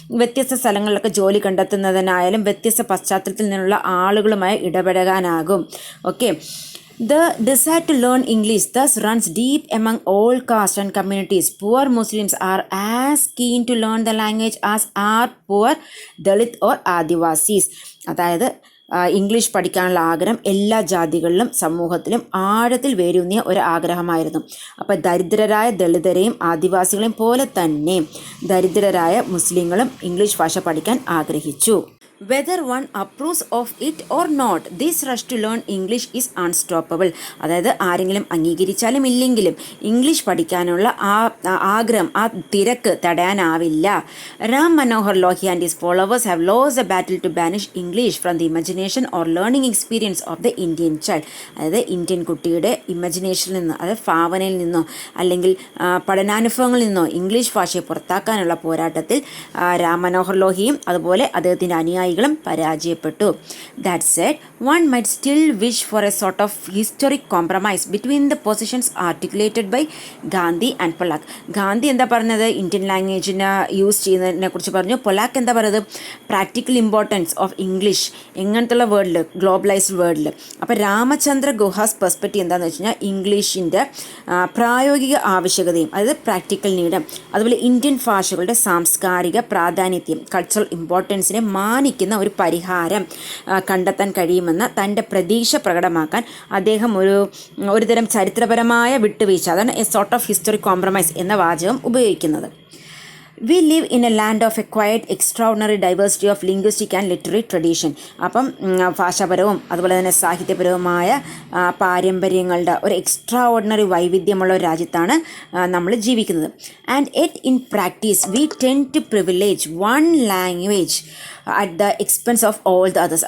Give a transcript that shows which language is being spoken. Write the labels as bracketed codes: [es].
[ml] വ്യത്യസ്ത സ്ഥലങ്ങളിലൊക്കെ ജോലി കണ്ടെത്തുന്നതിനായാലും വ്യത്യസ്ത പശ്ചാത്തലത്തിൽ നിന്നുള്ള ആളുകളുമായി ഇടപെടാനാകും. [en] Okay, the desire to learn English thus runs deep among all castes and communities. Poor Muslims are as keen to learn the language as are poor Dalit or Adivasis. [ml] അതായത് English പഠിക്കാനുള്ള ആഗ്രഹം എല്ലാ ജാതികളിലും സമൂഹത്തിലും ആഴത്തിൽ വേരൂന്നിയ ഒരു ആഗ്രഹമായിരുന്നു. അപ്പോൾ ദരിദ്രരായ ദളിതരെയും ആദിവാസികളെയും പോലെ തന്നെ ദരിദ്രരായ മുസ്ലിങ്ങളും ഇംഗ്ലീഷ് ഭാഷ പഠിക്കാൻ ആഗ്രഹിച്ചു. [en] Whether one approves of it or not, this rush to learn English is unstoppable. [ml] അതായത് ആരെങ്കിലും അംഗീകരിച്ചാലും ഇല്ലെങ്കിലും ഇംഗ്ലീഷ് പഠിക്കാനുള്ള ആഗ്രഹം, ആ തിരക്ക് തടയാനാവില്ല. [en] Ram Manohar Lohia and his followers have lost the battle to banish English from the imagination or learning experience of the Indian child. [ml] അതായത് Indian കുട്ടിയുടെ ഇമജിനേഷനിൽ നിന്നോ, അതായത് ഭാവനയിൽ നിന്നോ അല്ലെങ്കിൽ പഠനാനുഭവങ്ങളിൽ നിന്നോ ഇംഗ്ലീഷ് ഭാഷയെ പുറത്താക്കാനുള്ള പോരാട്ടത്തിൽ രാം മനോഹർ ലോഹിയും അതുപോലെ അദ്ദേഹത്തിൻ്റെ അനുയായികളും അനുയായികളും പരാജയപ്പെട്ടു. [en] That said, one might still wish for a sort of historic compromise between the positions articulated by Gandhi and Polak. [ml] Gandhi എന്താ പറഞ്ഞത്? ഇന്ത്യൻ ലാംഗ്വേജിനെ യൂസ് ചെയ്യുന്നതിനെ കുറിച്ച് പറഞ്ഞു. പൊലാക്ക് എന്താ പറയുന്നത്? [en] practical importance of English [ml] എങ്ങനത്തുള്ള വേർഡിൽ, [en] Globalised വേർഡിൽ. [ml] അപ്പോൾ രാമചന്ദ്ര ഗുഹാസ് പെർസ്പെക്റ്റീവ് എന്താണെന്ന് വെച്ച് കഴിഞ്ഞാൽ ഇംഗ്ലീഷിൻ്റെ പ്രായോഗിക ആവശ്യകതയും, അതായത് പ്രാക്ടിക്കൽ നീഡ്, അതുപോലെ ഇന്ത്യൻ ഭാഷകളുടെ സാംസ്കാരിക പ്രാധാന്യത്തെയും കൾച്ചറൽ ഇമ്പോർട്ടൻസിനെ മാനിക്കുന്ന ഒരു പരിഹാരം കണ്ടെത്താൻ കഴിയുമെന്ന തൻ്റെ പ്രതീക്ഷ പ്രകടമാക്കാൻ അദ്ദേഹം ഒരു തരം ചരിത്രപരമായ വിട്ടുവീഴ്ച, അതാണ് [en] a sort of historic compromise [ml] എന്ന വാചകം ഉപയോഗിക്കുന്നത്. [en] We live in a land of acquired extraordinary diversity of linguistic and literary tradition. [ml] അപ്പം ഭാഷാപരവും അതുപോലെ തന്നെ സാഹിത്യപരവുമായ പാരമ്പര്യങ്ങളുടെ ഒരു എക്സ്ട്രാ ഓർഡിനറി വൈവിധ്യമുള്ള ഒരു രാജ്യത്താണ് നമ്മൾ ജീവിക്കുന്നത്. [en] And yet in practice we tend to privilege one language at the expense of all the others.